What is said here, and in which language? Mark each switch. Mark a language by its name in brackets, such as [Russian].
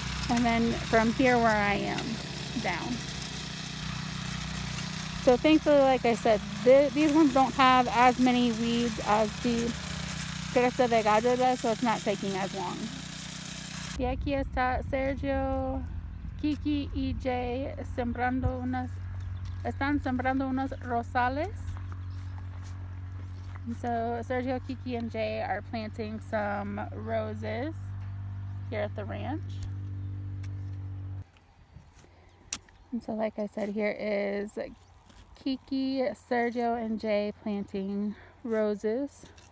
[English] And then from here where I am down. So thankfully, like I said, these ones don't have as many weeds as the cresta de gallo does, so it's not taking as long. [Spanish] Y aquí está Sergio, Kiki y Jay están sembrando unos rosales. [English] And so Sergio, Kiki, and Jay are planting some roses here at the ranch. And so like I said, here is Kiki, Sergio, and Jay planting roses.